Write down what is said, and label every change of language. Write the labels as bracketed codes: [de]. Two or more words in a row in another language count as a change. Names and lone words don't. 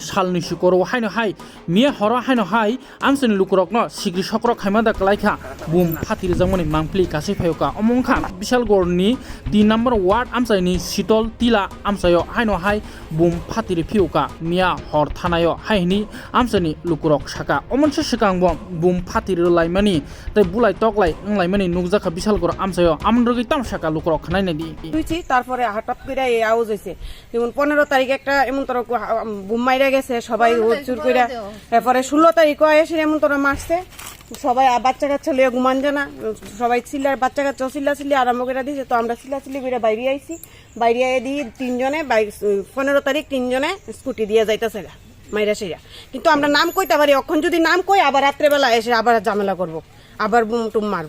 [trp] Salni Shukoro Haino Hai Mia Hora Haino Hai Amsen Lukrokno Sigri Shokro Khaimada Klaika Boom Phatir Zamoni Mangpli Kasiphayoka Omongkha Bisalgorni 3 [en] number ward [trp] Amsaini Sitol Tila Amsayo Haino Hai Boom Phatir Phiuka Mia Hor Thanayo Haini Amsani Lukrok Shaka Omonse Shikangbo Boom Phatir Laimani Tai Bulai Toklai Nglaimani Nukzakha Bisalgor Amsayo Amndrogi Tamshaka Lukrok Khanaine di [bn] তুইছি তারপরে হঠাৎ করে এই আওয়াজ হয়েছে যেমন 15 তারিখে একটা এমন তোর বুম মাইরা গেছে সবাই চুর কইরা তারপরে 16 তারিখে এসে এমন তোর মারছে সবাই বাচ্চা কাচ্চা লিয়ে ঘুমান জানা সবাই চিল্লার বাচ্চা কাচ্চা চিল্লি আরম্ভ করে দিয়েছে তো আমরা চিল্লি করে বাইরে আইছি বাইরে আই দিয়ে 3 জনে 15 তারিখ 3 জনে স্কুটি দিয়ে যাইতাছে মাইরা সেরা কিন্তু আমরা নাম কইতে পারি এখন যদি নাম কই আবার রাত্রে বেলা এসে আবার ঝামেলা করব আবার বুম টুম মারবো